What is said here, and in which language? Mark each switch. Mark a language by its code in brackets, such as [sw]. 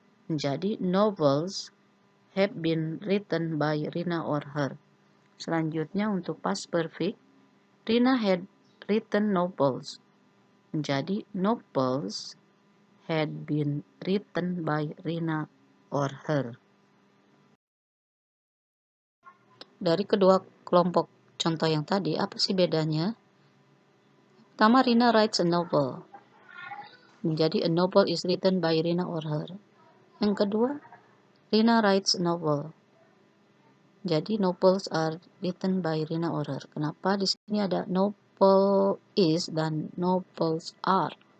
[id] Menjadi [en] novels have been written by Rina or her. [id] Selanjutnya untuk [en] past perfect, Rina had written novels. [id] Menjadi [en] novels had been written by Rina or her. [id] Dari kedua kelompok contoh yang tadi, apa sih bedanya? Pertama, [en] Rina writes a novel. [id] Menjadi [en] a novel is written by Rina or her. [id] Yang kedua, [en] Rina writes a novel. [id] Jadi [en] novels are written by Rina or her. [id] Kenapa di sini ada [en] novel is dan novels are?